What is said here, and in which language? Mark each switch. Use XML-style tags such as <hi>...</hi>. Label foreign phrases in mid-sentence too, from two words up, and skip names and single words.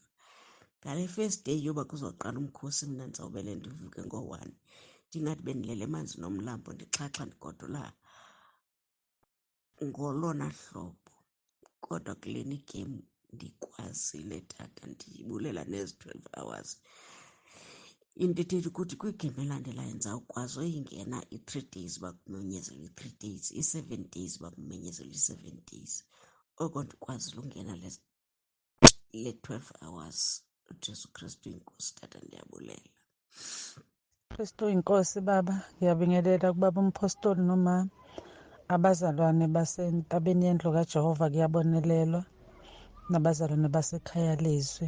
<xh>Ngale</xh> <en>first day</en> <xh>yoba kuzoqala umkhosi, mna ndizawubele ndivuke ngo-1, ndingathi bendilele emanzi nomlambo ndixhaxha ndigodola ngolona hlobo. Kodwa kulena igemu ndikwazile Tata, ndiyibulela nezi 12 hours. into ethetha ukuthi kwigame elandelayo ndizawukwazi uyingena i-3 days bakumenyezela i-3 days, i-7 days bakumenyezela i-7 days. Oko ndikwazile ungena le 12 hours. uJesu Kristu inkosi. Tata ndiyabulela.</xh> <zu>Kristu inkosi baba, ngiyabingelela kubaba umpostoli noma abazalwane basentabeni yendlu kaJehova kuyabonelelwa, nabazalwane basekhaya lizwi.</zu>